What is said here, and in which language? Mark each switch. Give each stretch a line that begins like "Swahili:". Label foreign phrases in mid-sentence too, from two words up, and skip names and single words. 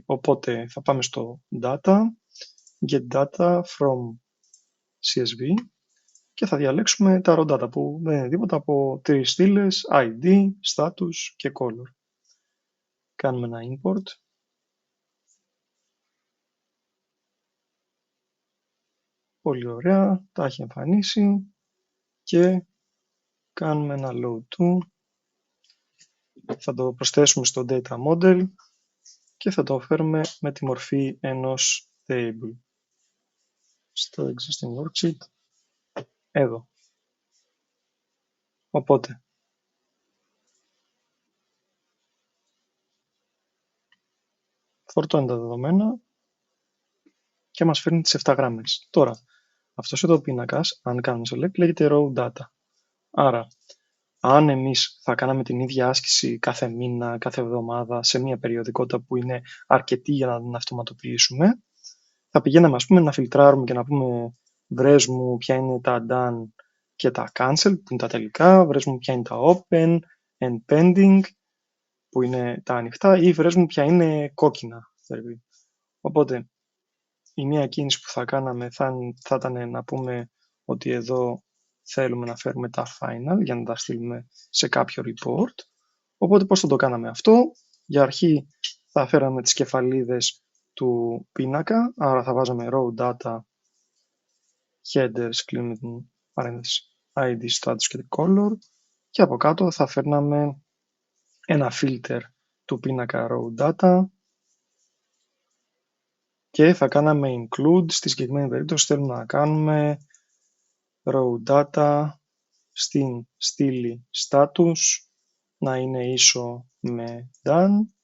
Greek: Οπότε θα πάμε στο
English: Data, Get Data from CSV
Greek: και θα διαλέξουμε τα
English: raw data
Greek: που δεν είναι τίποτα από τρεις στήλες, ID, status και color. Κάνουμε ένα import. Πολύ ωραία, τα έχει εμφανίσει και κάνουμε ένα
English: load to.
Greek: Θα το προσθέσουμε στο
English: data model
Greek: και θα το φέρουμε με τη μορφή ενός table. Στο
English: existing worksheet,
Greek: εδώ. Οπότε, φορτώνει τα δεδομένα και μας φέρνει τις 7 γραμμές. Τώρα, αυτός εδώ ο πίνακας, αν κάνουμε select, λέγεται
English: raw data.
Greek: Άρα, αν εμείς θα κάναμε την ίδια άσκηση κάθε μήνα, κάθε εβδομάδα, σε μια περιοδικότητα που είναι αρκετή για να την αυτοματοποιήσουμε, θα πηγαίναμε, ας πούμε, να φιλτράρουμε και να πούμε βρες μου ποια είναι τα done και τα cancel, που είναι τα τελικά, βρες μου ποια είναι τα
English: open and pending,
Greek: που είναι τα ανοιχτά, ή βρες μου ποια είναι κόκκινα. Οπότε, η μία κίνηση που θα κάναμε θα ήταν να πούμε ότι εδώ θέλουμε να φέρουμε τα final για να τα στείλουμε σε κάποιο report. Οπότε πώς θα το κάναμε αυτό? Για αρχή θα φέραμε τις κεφαλίδες του πίνακα, άρα θα βάζαμε
English: raw data,
Greek: headers, κλείνουμε την παρένθεση, ID, status και color, και από κάτω θα φέρναμε ένα filter του πίνακα
English: raw data
Greek: και θα κάναμε include, στη συγκεκριμένη περίπτωση θέλουμε να κάνουμε
English: raw data
Greek: στην στήλη status να είναι ίσο με done,